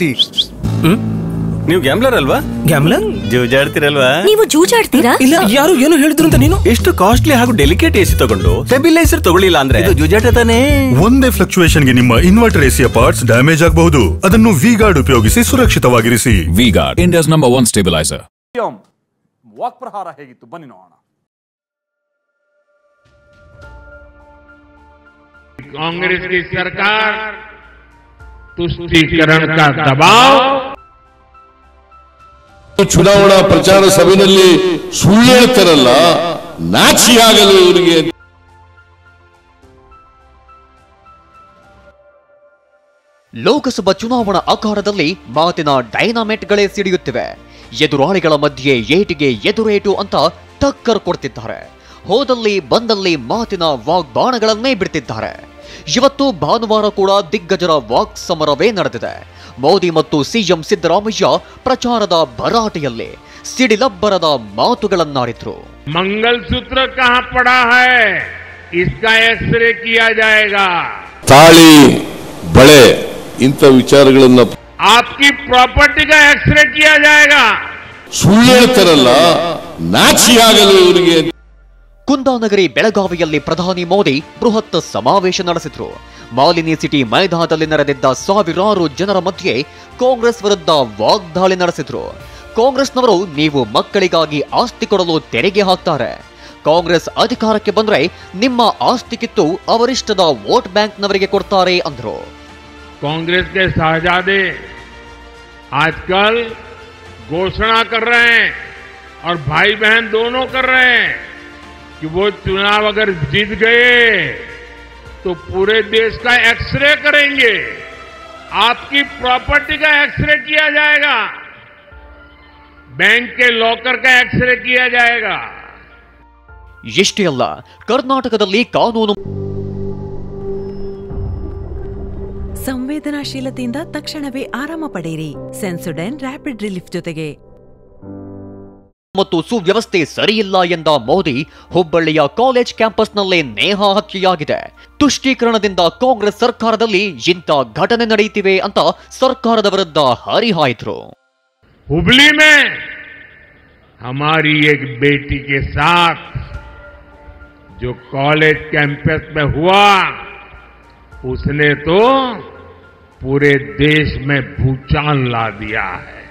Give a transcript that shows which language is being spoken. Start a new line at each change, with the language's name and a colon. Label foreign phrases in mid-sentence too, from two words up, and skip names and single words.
Kannada: ನೀವು ಗ್ಯಾಮ್ಲರ್ ಅಲ್ವಾ? ಗ್ಯಾಮ್ಲರ್ ಜೂಜಾಡ್ತಿರಲ್ವಾ? ನೀವು ಜೂಜಾಡ್ತೀರಾ? ಇಲ್ಲ, ಯಾರು ಏನು ಹೇಳಿದ್ರು ಅಂತ ನೀನು ಎಷ್ಟು ಕಾಸ್ಟ್ಲಿ ಹಾಗೂ
English: delicate AC
Kannada: ತಗೊಂಡು ಸ್ಟೆಬಿಲೈಸರ್ ತಗೊಳ್ಳಿಲ್ಲ ಅಂದ್ರೆ ಇದು ಜೂಜಾಟ ತಾನೇ. ಒಂದೇ ಫ್ಲಕ್ಚುಯೇಷನ್ ಗೆ ನಿಮ್ಮ ಇನ್ವರ್ಟರ್ ACಯ
English: parts damage
Kannada: ಆಗಬಹುದು. ಅದನ್ನು V-Guard ಉಪಯೋಗಿಸಿ ಸುರಕ್ಷಿತವಾಗಿರಿಸಿ.
English: V-Guard, India's #1 stabilizer.
Kannada: ವಾಕ್ ಪ್ರಹಾರ ಹೇಗಿತ್ತು ಬನ್ನಿ ನೋಡೋಣ.
Hindi: कांग्रेस की सरकार तुष्टीकरण का दबाव
Kannada: ಚುನಾವಣಾ ಪ್ರಚಾರ ಸಭೆಯಲ್ಲಿ ಸುಳ್ಳು ಹೇಳ್ತಾರಲ್ಲ, ನಾಚಿಯಾಗಲು ಇವರಿಗೆ. ಲೋಕಸಭಾ ಚುನಾವಣಾ ಅಖಾಡದಲ್ಲಿ ಮಾತಿನ ಡೈನಾಮೈಟ್ಗಳೇ ಸಿಡಿಯುತ್ತಿವೆ. ಎದುರಾಳಿಗಳ ಮಧ್ಯೆ ಏಟಿಗೆ ಎದುರೇಟು ಅಂತ ಟಕ್ಕರ್ ಕೊಡ್ತಿದ್ದಾರೆ. ಹೋದಲ್ಲಿ ಬಂದಲ್ಲಿ ಮಾತಿನ ವಾಗ್ಬಾಣಗಳನ್ನೇ ಬಿಡ್ತಿದ್ದಾರೆ. ಇವತ್ತು ಭಾನುವಾರ ಕೂಡ ದಿಗ್ಗಜರ ವಾಕ್ ಸಮರವೇ ನಡೆದಿದೆ. ಮೋದಿ ಮತ್ತು CM ಸಿದ್ದರಾಮಯ್ಯ ಪ್ರಚಾರದ ಭರಾಟೆಯಲ್ಲಿ ಸಿಡಿಲಬ್ಬರದ ಮಾತುಗಳನ್ನಾಡಿದ್ರು.
Hindi: मंगलसूत्र कहां पड़ा है, इसका एक्सरे किया जाएगा.
Kannada: ತಾಳಿ ಬಳೆ ಇಂಥ ವಿಚಾರಗಳನ್ನ
Hindi: आपकी प्रॉपर्टी का एक्सरे किया जाएगा.
Kannada: ಸುಳ್ಳು ಹೇಳ್ತಾರಲ್ಲ, ನಾಚಿಯಾಗಲು ಇವರಿಗೆ. ಕುಂದಾನಗರಿ ಬೆಳಗಾವಿಯಲ್ಲಿ ಪ್ರಧಾನಿ ಮೋದಿ ಬೃಹತ್ ಸಮಾವೇಶ ನಡೆಸಿದ್ರು. ಮಾಲಿನಿ ಸಿಟಿ ಮೈದಾನದಲ್ಲಿ ನಡೆದಿದ್ದ ಸಾವಿರಾರು ಜನರ ಮಧ್ಯೆ ಕಾಂಗ್ರೆಸ್ ವಿರುದ್ಧ ವಾಗ್ದಾಳಿ ನಡೆಸಿದ್ರು. ಕಾಂಗ್ರೆಸ್ನವರು ನೀವು ಮಕ್ಕಳಿಗಾಗಿ ಆಸ್ತಿ ಕೊಡಲು ತೆರಿಗೆ ಹಾಕ್ತಾರೆ, ಕಾಂಗ್ರೆಸ್ ಅಧಿಕಾರಕ್ಕೆ ಬಂದ್ರೆ ನಿಮ್ಮ ಆಸ್ತಿ ಕಿತ್ತು ಅವರಿಷ್ಟದ ವೋಟ್ ಬ್ಯಾಂಕ್ನವರಿಗೆ ಕೊಡ್ತಾರೆ ಅಂದ್ರು.
Hindi: कांग्रेस के शाहजादे आजकल घोषणा कर रहे हैं और भाई बहन दोनों कर रहे हैं कि वो चुनाव अगर जीत गए तो पूरे देश का एक्सरे करेंगे, आपकी प्रॉपर्टी का एक्सरे किया जाएगा, बैंक के लॉकर का एक्सरे किया जाएगा.
Kannada: ಇಷ್ಟೇ ಅಲ್ಲ, ಕರ್ನಾಟಕದಲ್ಲಿ ಕಾನೂನು ಸಂವೇದನಾಶೀಲತೆಯಿಂದ ತಕ್ಷಣವೇ ಆರಾಮ ಪಡೆಯಿರಿ. ಸೆನ್ಸೊಡೈನ್ ರ್ಯಾಪಿಡ್ ರಿಲೀಫ್ ಜೊತೆಗೆ. ಮತ್ತು ಸುವ್ಯವಸ್ಥೆ ಸರಿಯಿಲ್ಲ ಎಂದ ಮೋದಿ ಹುಬ್ಬಳ್ಳಿಯ ಕಾಲೇಜ್ ಕ್ಯಾಂಪಸ್ನಲ್ಲೇ ನೇಹ ಹತ್ಯೆಯಾಗಿದೆ. ತುಷ್ಟೀಕರಣದಿಂದ ಕಾಂಗ್ರೆಸ್ ಸರ್ಕಾರದಲ್ಲಿ ಇಂಥ ಘಟನೆ ನಡೆಯುತ್ತಿವೆ ಅಂತ ಸರ್ಕಾರದ ವಿರುದ್ಧ ಹರಿಹಾಯ್ದ್ರು.
Hindi: हुबली में हमारी एक बेटी के साथ जो
English: college campus
Hindi: में हुआ, उसने तो पूरे देश में भूचाल ला दिया है.